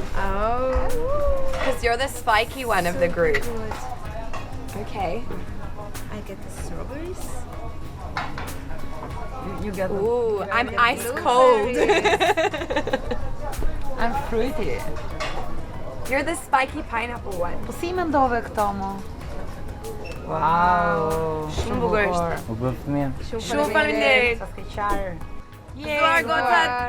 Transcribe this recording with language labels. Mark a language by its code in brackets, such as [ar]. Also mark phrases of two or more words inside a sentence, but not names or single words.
[en] Oh, because you're the spiky one of the group. Okay. I get the strawberries. You get them. Ooh, I'm ice cold. I'm fruity. You're the spiky pineapple one. [sq] Po si mendove këto mo? Wow, shumë bukur. U bë fëmijë. Shumë faleminderit. Sa skeqar. Duar gocat.